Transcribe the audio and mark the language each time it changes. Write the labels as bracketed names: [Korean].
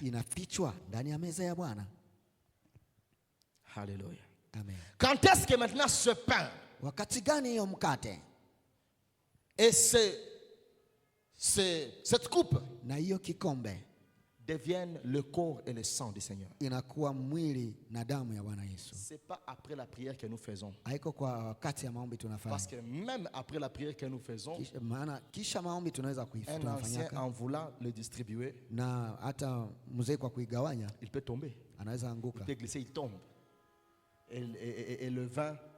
[Swahili] inafichwa ndani ya meza ya Bwana. [French] Alléluia. Amen. Quand est-ce que maintenant ce pain [Swahili] Wakati gani hiyo mkate [French] et cette coupe [Swahili] na hiyo kikombe [French] deviennent le corps et le sang du Seigneur? [Swahili] inakuwa mwili na damu ya Bwana Yesu? [French] C'est pas après la prière que nous faisons. [Swahili] Haiko kwa wakati ya maombi tunafanya, [French] Parce que même après la prière que nous faisons, [Swahili] maana kisha maombi tunaweza [French] un ancien [Swahili] tunafanyaka, [French] en voulant le distribuer, [Swahili] na hata mzee kwa kuigawanya [French] il peut tomber. [Swahili] anaweza [French] Il [Swahili] anguka, [French] peut glisser, il tombe. Et le vin